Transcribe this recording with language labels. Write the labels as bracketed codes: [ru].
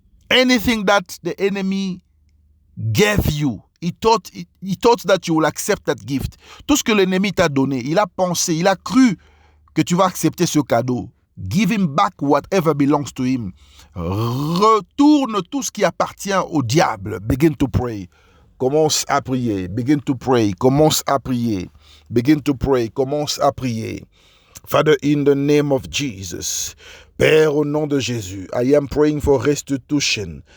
[en] Anything that the enemy gave you, he thought that you will accept that gift. [fr] Tout ce que l'ennemi t'a donné, il a pensé, il a cru que tu vas accepter ce cadeau. [en] Give him back whatever belongs to him. [fr] Retourne tout ce qui appartient au diable. [en] Begin to pray. [fr] Commence à prier. [en] Begin to pray. [fr] Commence à prier. [en] Begin to pray. [fr] Commence à prier. [en] Father, in the name of Jesus, [fr] Père, au nom de Jésus, [en] I am praying for restitution.